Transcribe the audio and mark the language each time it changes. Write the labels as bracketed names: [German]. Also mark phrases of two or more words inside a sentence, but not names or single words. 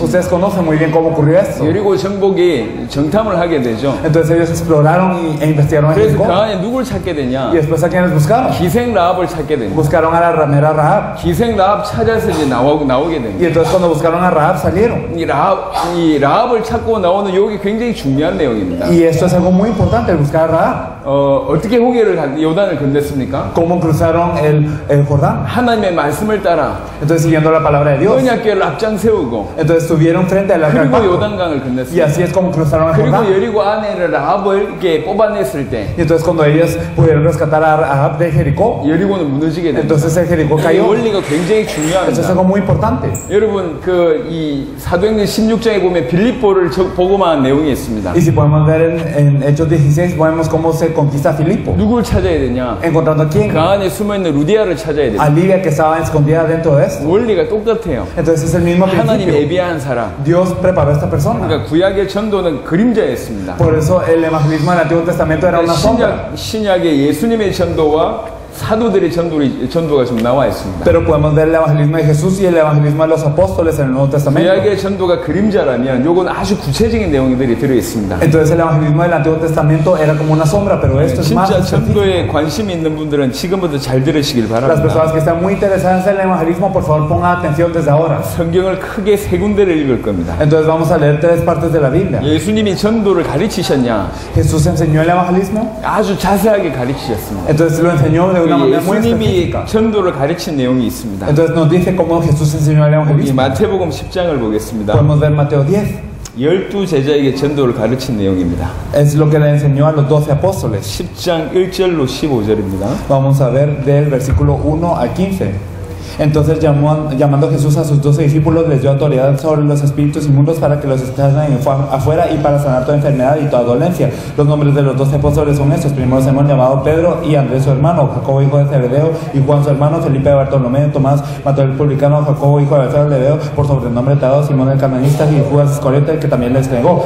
[Spanish] Ustedes conocen muy bien cómo ocurrió esto. [Korean] 여리고 정복이 정탐을 하게 되죠. [Spanish] Entonces ellos exploraron e investigaron en 그래서 Jericó. [Korean] 그 안에 누굴 찾게 되냐? [Spanish] Y después a quienes buscaron. [Korean] 기생 라합을 찾게 됩니다. [Spanish] Buscaron a la ramera Rahab. [Korean] 기생 라합 찾아서 이제 나오게 Y 됩니다. [Spanish] entonces cuando buscaron a Rahab salieron. [Korean] 이 라합을 찾고 나오는 여기 굉장히 중요한 내용입니다. [Spanish] Y esto es algo muy importante, el buscar a Rahab. [Korean] 어떻게 요단을 건넜습니까? [Spanish] ¿Cómo cruzaron el Jordán? [Korean] 하나님의 말씀을 따라 [Spanish] Entonces siguiendo la palabra de Dios. [Korean] 언약궤를 앞장 세우고 [Spanish] Entonces estuvieron frente al arca del 그리고 pacto. [Korean] 요단강을 Y 건넜습니다. [Spanish] así es como cruzaron el 그리고 Jordán. [Korean] 여리고 안에 라합을 이렇게 뽑아냈을 때 [Spanish] Y entonces cuando ellos pudieron rescatar a Rahab de Jericó, [Korean] 여리고는 무너지게 됩니다. [Spanish] entonces el Jericó 이 cayó. [Korean] 원리가 굉장히 [Spanish] Eso es [Korean] 중요합니다. [Spanish] algo muy importante. [Korean] 여러분 이 사도행전 16장에 보면 빌립보를 복음화한 내용이 있습니다. [Spanish] Y si podemos ver en Hechos 16, vemos cómo se conquista Filipo. [Korean] 누굴 찾아야 되냐? [Spanish] Encontrando a quién? [Korean] 그 안에 숨어있는 루디아를 찾아야 A 됩니다. [Spanish] Lidia que estaba escondida dentro de esto. [Korean] 원리가 똑같아요. [Spanish] Entonces es el mismo 하나님 principio. [Korean] 예비한 사람. [Spanish] Dios preparó a esta persona. [Korean] 그러니까 구약의 전도는 그림자였습니다. [Spanish] Por eso el evangelismo del Antiguo Testamento era una sombra. [Korean] 신약의 예수님의 전도와 사도들의 전도가 좀 나와 있습니다. [Spanish] Pero podemos ver el evangelismo de Jesús y el evangelismo de los apóstoles en el Nuevo Testamento. [Korean] 구약의 전도가 그림자라면 요건 아주 구체적인 내용들이 들어 있습니다. [Spanish] Entonces el evangelismo del Antiguo Testamento era como una sombra, pero esto es más 진짜 específico. [Korean] 전도에 관심이 있는 분들은 지금부터 잘 들으시길 Las 바랍니다. [Spanish] personas que están muy interesadas en el evangelismo, por favor pongan atención desde ahora. [Korean] 성경을 크게 세 군데를 읽을 겁니다. [Spanish] Entonces vamos a leer 3 partes de la Biblia. [Korean] 예수님이 전도를 가르치셨냐? [Spanish] Jesús enseñó el evangelismo, [Korean] 아주 자세하게 가르치셨습니다. [Spanish] entonces lo enseñó de una manera muy 예수님이 específica. [Korean] 전도를 가르친 내용이 있습니다. [Spanish] Entonces nos dice cómo Jesús enseñó el 이 evangelismo. [Korean] 마태복음 10장을 보겠습니다. [Spanish] Podemos ver Mateo 10. [Korean] 12제자에게 전도를 가르친 내용입니다. [Spanish] Es lo que le enseñó a los 12 apóstoles. [Korean] 10장 1절로 15절입니다. [Spanish] Vamos a ver del versículo 1 al 15. Entonces llamando Jesús a sus 12 discípulos, les dio autoridad sobre los espíritus inmundos para que los echaran afuera y para sanar toda enfermedad y toda dolencia. Los nombres de los 12 apóstoles son estos: primero Simón, llamado Pedro, y Andrés su hermano, Jacobo hijo de Zebedeo, y Juan su hermano, Felipe de Bartolomé, Tomás, Mateo el publicano, Jacobo hijo de Alfeo de Leveo, por sobrenombre Tadeo, Simón el cananista, y Judas Iscariote, que también les entregó.